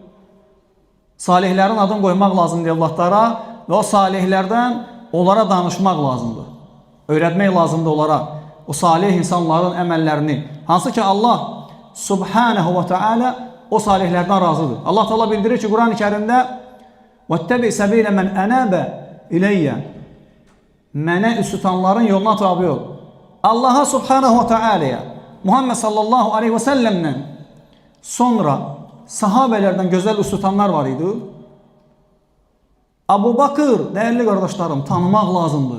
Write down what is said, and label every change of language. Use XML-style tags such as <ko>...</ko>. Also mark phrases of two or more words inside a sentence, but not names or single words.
<az>Salihlərin adını qoymaq lazımdır evlatlara və o salihlərdən onlara danışmaq lazımdır. Öyrətmək lazımdır onlara o salih insanların əməllərini. Hansı ki Allah</az> <ar>سبحانه وتعالى</ar> <az>o salihlərdən razıdır. Allah Teala bildirir ki Quran-ı Kərimdə</az> <ar>وَاتَّبِعْ سَبِيلَ مَنْ أَنَابَ إِلَيَّ</ar> <az>Mənə üst tutanların yoluna tabi ol. Allaha</az> <ar>سبحانه وتعالى</ar> <az>Muhammed</az> <ar>صلى الله عليه وسلم</ar> <az>sonra sahabələrdən gözəl üst tutanlar var idi. Əbu Bakır, dəyərli qardaşlarım, tanımaq lazımdır.</az>